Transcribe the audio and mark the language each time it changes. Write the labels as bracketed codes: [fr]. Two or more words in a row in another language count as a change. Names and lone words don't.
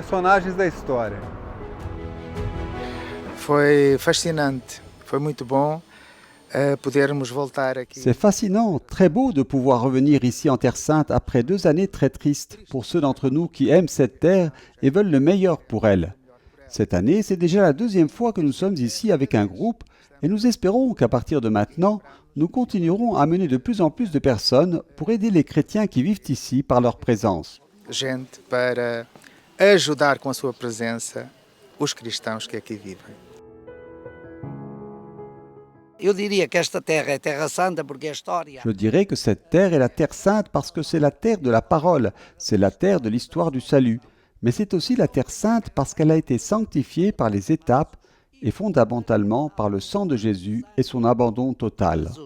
[fr] C'est fascinant, très beau de pouvoir revenir ici en Terre Sainte après 2 années très tristes pour ceux d'entre nous qui aiment cette terre et veulent le meilleur pour elle. Cette année, c'est déjà la 2e fois que nous sommes ici avec un groupe et nous espérons qu'à partir de maintenant, nous continuerons à amener de plus en plus de personnes pour aider les chrétiens qui vivent ici par leur présence. [pt] Para ajudar com a sua presença os cristãos que aqui vivem. [fr] Je dirais que cette terre est la terre sainte parce que c'est la terre de la parole, c'est la terre de l'histoire du salut. Mais c'est aussi la terre sainte parce qu'elle a été sanctifiée par les étapes et fondamentalement par le sang de Jésus et son abandon total.